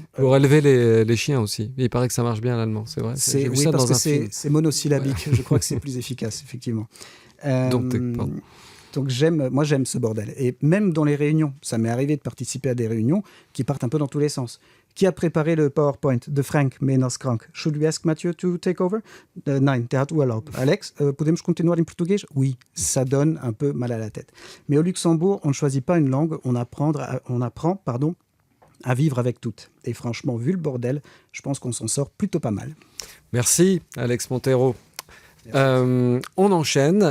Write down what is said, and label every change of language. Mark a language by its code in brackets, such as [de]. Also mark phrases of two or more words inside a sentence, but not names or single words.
[fr] Pour élever les chiens aussi. Il paraît que ça marche bien l'allemand, c'est vrai. J'ai vu ça dans un film. C'est monosyllabique. Ouais. Je crois que c'est plus efficace, effectivement. Donc j'aime ce bordel. Et même dans les réunions, ça m'est arrivé de participer à des réunions qui partent un peu dans tous les sens. Qui a préparé le PowerPoint de Frank Menas-Krank? [en] Should we ask Mathieu to take over? [de] Nein, der hat Urlaub. [fr] Alex, [pt] podemos continuar en [fr] portugais? Oui, ça donne un peu mal à la tête. Mais au Luxembourg, on ne choisit pas une langue, on apprend à vivre avec toutes. Et franchement, vu le bordel, je pense qu'on s'en sort plutôt pas mal. Merci, Alex Montero. On enchaîne.